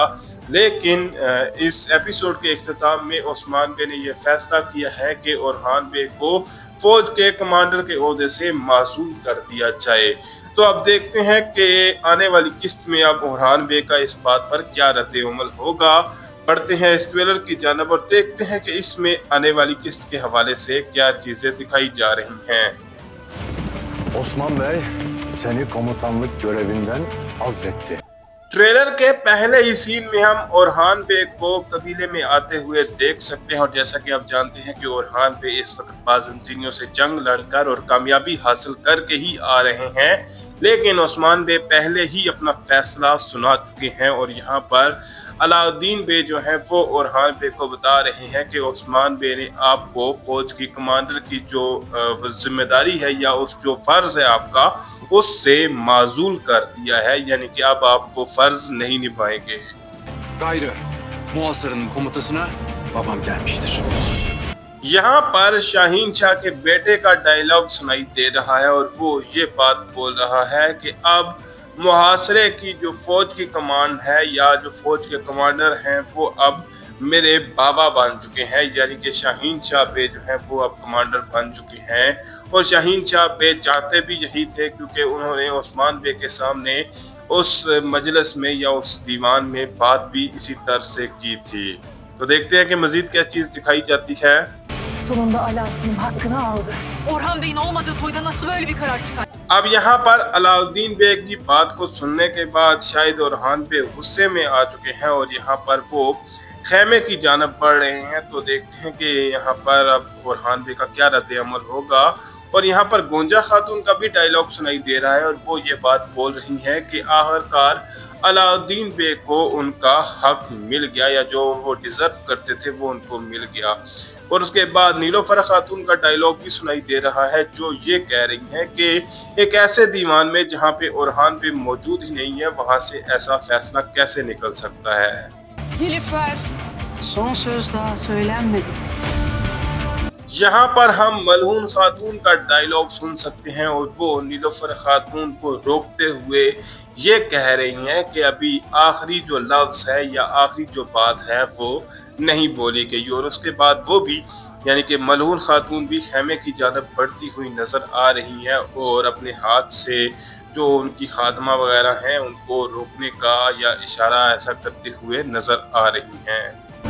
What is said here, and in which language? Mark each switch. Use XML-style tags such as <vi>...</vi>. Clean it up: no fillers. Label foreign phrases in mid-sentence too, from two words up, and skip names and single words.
<ur>لیکن اس ایپیسوڈ کے اختتام میں عثمان بے نے یہ فیصلہ کیا ہے کہ اورہان بے کو فوج کے کمانڈر کے عہدے سے معصوم کر دیا جائے. تو اب دیکھتے ہیں کہ آنے والی قسط میں اب اورہان بے کا اس بات پر کیا ردِعمل ہوگا. پڑھتے ہیں اس ٹریلر کی جانب اور دیکھتے ہیں کہ اس میں آنے والی قسط کے حوالے سے کیا چیزیں دکھائی جا رہی ہیں.</ur> <tr>Osman Bey seni komutanlık görevinden azletti.</tr> <ur>ٹریلر کے پہلے ہی سین میں ہم اورہان بے کو قبیلے میں آتے ہوئے دیکھ سکتے ہیں اور جیسا کہ آپ جانتے ہیں کہ اورہان بے اس وقت بازودینیوں سے جنگ لڑ کر اور کامیابی حاصل کر کے ہی آ رہے ہیں. لیکن عثمان بے پہلے ہی اپنا فیصلہ سنا چکے ہیں اور یہاں پر علاؤالدین بے جو ہے وہ اورہان بے کو بتا رہے ہیں کہ عثمان بے نے آپ کو فوج کی کمانڈر کی جو ذمہ داری ہے یا اس جو فرض ہے آپ کا اس سے معزول کر دیا ہے، یعنی کہ اب آپ وہ فرض نہیں نبھائیں گے.</ur> <tr>Gayrı muhasırının komutasına babam gelmiştir.</tr> <ur>یہاں پر شاہین شاہ کے بیٹے کا ڈائیلاگ سنائی دے رہا ہے اور وہ یہ بات بول رہا ہے کہ اب محاصرے کی جو فوج کی کمانڈ ہے یا جو فوج کے کمانڈر ہیں وہ اب میرے بابا بن چکے ہیں، یعنی کہ شاہین شاہ بے جو ہے وہ اب کمانڈر بن چکے ہیں. اور شاہین شاہ بے چاہتے بھی یہی تھے کیونکہ انہوں نے عثمان بے کے سامنے اس مجلس میں یا اس دیوان میں بات بھی اسی طرح سے کی تھی. تو دیکھتے ہیں کہ مزید کیا چیز دکھائی جاتی ہے.</ur> <tr>Sonunda Alaaddin hakkını aldı. Orhan Bey'in olmadığı toyda nasıl böyle bir karar çıkar?</tr> <ur>اب یہاں پر علاؤالدین بے کی بات کو سننے کے بعد شاید اورہان بے غصے میں آ چکے ہیں اور یہاں پر وہ خیمے کی جانب بڑھ رہے ہیں. تو دیکھتے ہیں کہ یہاں پر اب اورہان بے کا کیا ردِعمل ہوگا. اور یہاں پر گونجا خاتون کا بھی ڈائیلاگ سنائی دے رہا ہے اور وہ یہ بات بول رہی ہے کہ آخرکار علاؤالدین بے کو ان کا حق مل گیا یا جو وہ ڈیزرو کرتے تھے وہ ان کو مل گیا. اور اس کے بعد نیلوفر خاتون کا ڈائیلاگ بھی سنائی دے رہا ہے جو یہ کہہ رہی ہے کہ ایک ایسے دیوان میں جہاں پہ اورہان بے موجود ہی نہیں ہے وہاں سے ایسا فیصلہ کیسے نکل سکتا ہے.</ur> <tr>Nilüfer. Son söz daha söylenmedi.</tr> <ur>یہاں پر ہم ملہون خاتون کا ڈائیلاگ سن سکتے ہیں اور وہ نیلوفر خاتون کو روکتے ہوئے یہ کہہ رہی ہیں کہ ابھی آخری جو لفظ ہے یا آخری جو بات ہے وہ نہیں بولی گئی. اور اس کے بعد وہ بھی یعنی کہ ملہون خاتون بھی خیمے کی جانب بڑھتی ہوئی نظر آ رہی ہیں اور اپنے ہاتھ سے جو ان کی خادمہ وغیرہ ہیں ان کو روکنے کا یا اشارہ ایسا کرتے ہوئے نظر آ رہی ہیں.</ur>